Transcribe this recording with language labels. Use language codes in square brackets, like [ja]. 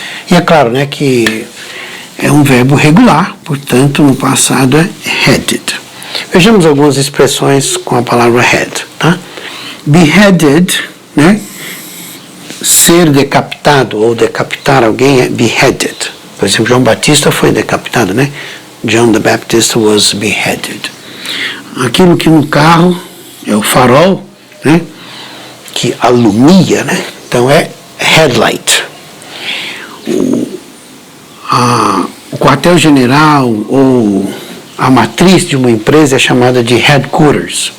[pt] E é claro, né, que é um verbo regular, portanto, no passado é headed. Vejamos algumas expressões com a palavra head, tá? Beheaded, né? Ser decapitado ou decapitar alguém é beheaded. Por exemplo, João Batista foi decapitado, né? [en] John the Baptist was beheaded. [pt] Aquilo que no carro é o farol, né, que alumia, né? Então é headlight. O quartel-general ou a matriz de uma empresa é chamada de headquarters.